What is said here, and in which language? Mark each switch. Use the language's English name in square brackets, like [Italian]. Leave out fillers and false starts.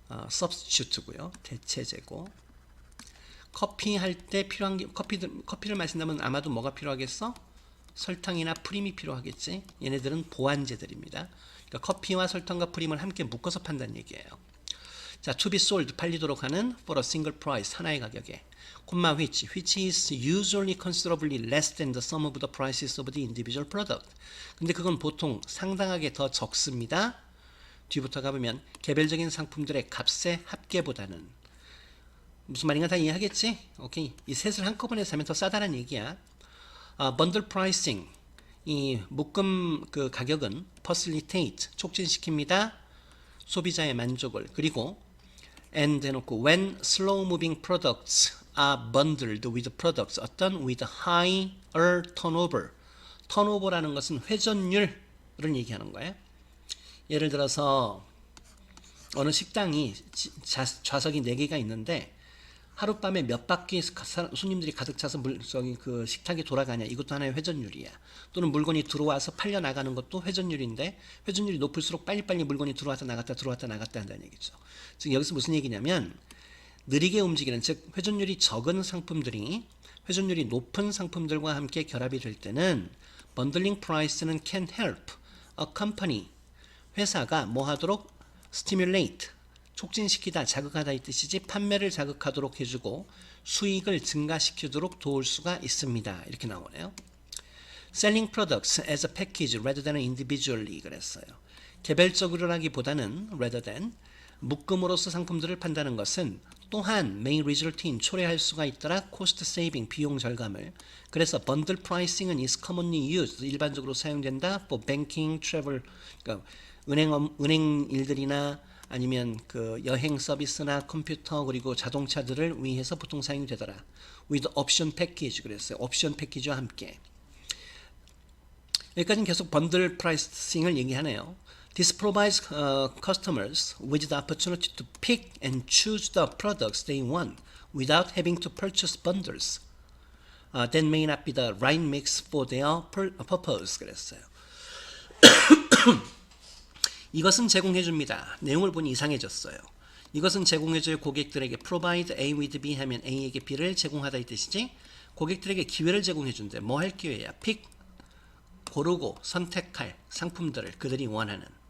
[Korean] substitute고요. 대체제고. 커피 할 때 필요한 게 커피를 마신다면 아마도 뭐가 필요하겠어? 설탕이나 프림이 필요하겠지. 얘네들은 보완제들입니다. 그러니까 커피와 설탕과 프림을 함께 묶어서 판다는 얘기예요. [English] 자, to be sold [Korean] 팔리도록 하는 [English] for a single price [Korean] 하나의 가격에 콤마 [English] which is usually considerably less than the sum of the prices of the individual product. [Korean] 근데 그건 보통 상당하게 더 적습니다. 뒤부터 가보면 개별적인 상품들의 값의 합계보다는 무슨 말인가 다 이해하겠지? 오케이. 이 셋을 한꺼번에 사면 더 싸다는 얘기야. 번들 프라이싱, 이 묶음 그 가격은 facilitate, 촉진시킵니다. 소비자의 만족을. 그리고 [English] and [Korean] 해놓고 [English] when slow moving products are bundled with products [Korean] 어떤 [English] with higher turnover. [Korean] 턴오버라는 것은 회전율을 얘기하는 거예요. 예를 들어서 어느 식당이 좌석이 4개가 있는데 하룻밤에 몇 바퀴 손님들이 가득 차서 그 식탁이 돌아가냐, 이것도 하나의 회전율이야. 또는 물건이 들어와서 팔려 나가는 것도 회전율인데 회전율이 높을수록 빨리빨리 물건이 들어왔다 나갔다 한다는 얘기죠. 즉 여기서 무슨 얘기냐면 느리게 움직이는, 즉 회전율이 적은 상품들이 회전율이 높은 상품들과 함께 결합이 될 때는 번들링 프라이스는 [English] can help a company, [Korean] 회사가 뭐 하도록 stimulate, 촉진시키다, 자극하다 이 뜻이지 판매를 자극하도록 해주고 수익을 증가시키도록 도울 수가 있습니다. 이렇게 나오네요. [English] Selling products as a package rather than individually [Korean] 그랬어요. 개별적으로라기보다는 [English] rather than [Korean] 묶음으로써 상품들을 판다는 것은 또한 [English] may result in [Korean] 초래할 수가 있더라 [English] cost saving, [Korean] 비용 절감을. 그래서 bundle pricing은 [English] is commonly used, [Korean] 일반적으로 사용된다 [English] for banking, travel, [Korean] 그러니까 은행 일들이나 아니면 그 여행 서비스나 컴퓨터 그리고 자동차들을 위해서 보통 사용이 되더라. [English] with option package [Korean] 그랬어요. 옵션 패키지와 함께. 여기까지는 계속 번들 프라이싱을 얘기하네요. [English] This provides customers with the opportunity to pick and choose the products they want without having to purchase bundles. That may not be the right mix for their purpose. [Korean] 그랬어요. 이것은 제공해줍니다. 내용을 보니 이상해졌어요. 이것은 제공해줄 고객들에게 [English] provide A with B [Korean] 하면 A에게 B를 제공하다 이 뜻이지. 고객들에게 기회를 제공해준대. 뭐 할 기회야? pick, 고르고 선택할 상품들을 그들이 원하는.